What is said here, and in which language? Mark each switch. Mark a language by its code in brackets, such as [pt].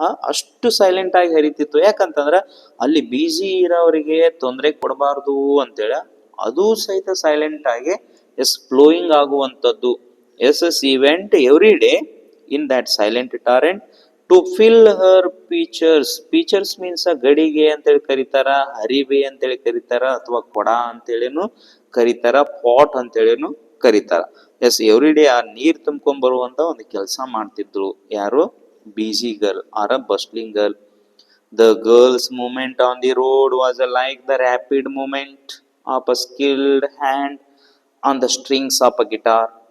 [kn] ಅಷ್ಟು ಸೈಲೆಂಟ್ ಆಗಿ ಹರಿತಿತ್ತು. ಯಾಕಂತಂದ್ರ ಅಲ್ಲಿ ಬಿಜಿ ಇರೋವರಿಗೆ ತೊಂದರೆ ಕೊಡಬಾರ್ದು ಅಂತೇಳಿ ಅದು ಸಹಿತ ಸೈಲೆಂಟ್ ಆಗಿ ಫ್ಲೋಯಿಂಗ್ ಆಗುವಂಥದ್ದು. [en] she went every day in that silent torrent to fill her pitchers. Pitchers means [kn] ಗಡಿಗೆ ಅಂತೇಳಿ ಕರೀತಾರ, ಹರಿವೆ ಅಂತೇಳಿ ಕರೀತಾರ, ಅಥವಾ ಕೊಡ ಅಂತೇಳಿನು ಕರೀತಾರ, ಪಾಟ್ ಅಂತೇಳಿನು ಕರೀತಾರ. ಎವ್ರಿ ಡೇ ಆ ನೀರ್ ತುಂಬ್ಕೊಂಡ್ ಬರುವಂತ ಒಂದು ಕೆಲಸ ಮಾಡ್ತಿದ್ರು. [en] ಯಾರು? Busy girl are a bustling girl. The girl's movement on the road was like the rapid movement of a skilled hand on the strings of a guitar.